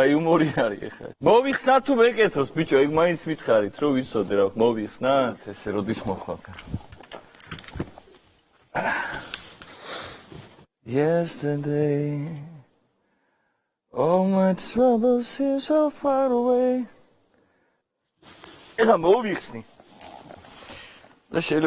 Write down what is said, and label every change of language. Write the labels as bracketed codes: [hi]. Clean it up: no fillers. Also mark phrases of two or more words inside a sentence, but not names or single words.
[ka] იუმორი არის ეხლა მოვიხსნა თუ მეკეთოს ბიჭო ეგ მაინც მითხარით რომ ვიცოდე რა მოვიხსნათ ესე როდის მოხვალთ Yesterday [en] all my troubles seem so far away [ka] ეხლა მოვიხსნი და შეიძლება